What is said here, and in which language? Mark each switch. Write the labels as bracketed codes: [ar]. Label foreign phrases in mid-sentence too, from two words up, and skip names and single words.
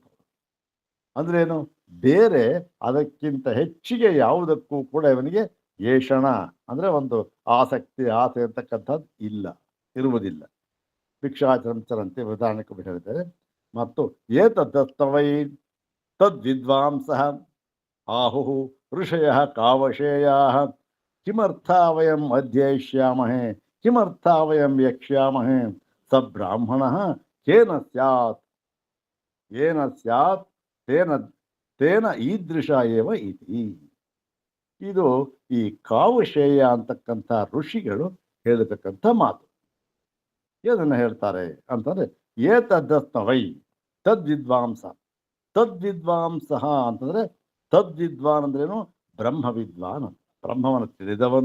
[kn] ಅಂದ್ರೇನು, ಬೇರೆ ಅದಕ್ಕಿಂತ ಹೆಚ್ಚಿಗೆ ಯಾವುದಕ್ಕೂ ಕೂಡ ಇವನಿಗೆ ಏಷಣ ಅಂದ್ರೆ ಒಂದು ಆಸಕ್ತಿ ಆಸೆ ಅಂತಕ್ಕಂಥದ್ದು ಇರುವುದಿಲ್ಲ. ಭಿಕ್ಷಾಚರಂತೆ ಉದಾಹರಣೆಗೆ ಹೇಳಿದ್ದಾರೆ. [sa] ಮತ್ತು ಏತದ್ದಸ್ತವೈ ತದ್ವಿದ್ವಾಂಸ ಆಹು ಋಷಯ ಕಾವಶೇಯ ಕಿಮರ್ಥ ವಯಂ ಅಧ್ಯಯಿಷ್ಯಾಮಹೇ ಕಿಮರ್ಥ ವಯಂ ಯಕ್ಷ್ಯಾಮಹೇ ಸ ಬ್ರಾಹ್ಮಣ ಕೇನ ಸ್ಯಾತ್ ಏನ ಸ್ಯಾತ್ ತೇನ ಈದೃಶ ಏವ ಇತಿ. [kn] ಇದು ಈ ಕಾವಶೇಯ ಅಂತಕ್ಕಂಥ ಋಷಿಗಳು ಹೇಳತಕ್ಕಂಥ ಮಾತು. ಏನನ್ನ ಹೇಳ್ತಾರೆ ಅಂತಂದ್ರೆ, [sa] ಏತದ್ದಸ್ತವೈ ತದ್ವಿದ್ವಾಂಸ. [kn] ತದ್ವಿದ್ವಾಂಸ ಅಂತಂದ್ರೆ ತದ್ವಿದ್ವಾನ್ ಅಂದ್ರೇನು, ಬ್ರಹ್ಮವಿದ್ವಾನ್, ಬ್ರಹ್ಮವನ್ನು ತಿಳಿದವನು.